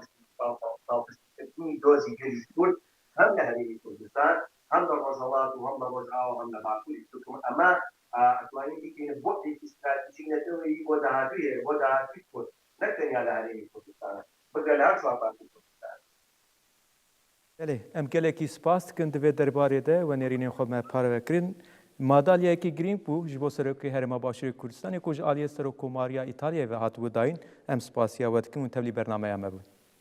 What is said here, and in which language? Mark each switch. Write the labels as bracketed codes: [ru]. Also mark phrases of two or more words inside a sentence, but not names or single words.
[ckb] پاڵپشتکردنی دۆزی گەژی کورد هەم لە هەرێمی کوردستان هەم لە ڕۆژهەڵات و هەم لە ڕۆژئاوا هەم لە باکووری تورکم ئەمە ئەتوانین بکەین بۆ استراتیژی نەتەوەیی بۆ داهاتووی بۆ داهاتووی کورد نەک تەنیا لە هەرێمی کوردستانە بگە لە هەر سوپاتی کوردستان. [ku] ئەم gelekî spas dikin divê derbarê de wenerînên xwe me parvekirin madalyayekî girîng bû ji bo Serokê Herêma Başûrê Kurdistanê ku ji aliyê Serokkomariya İtalyayê ve hatibû dayîn em spasiya we dikin û tevlî bernameya me bûn.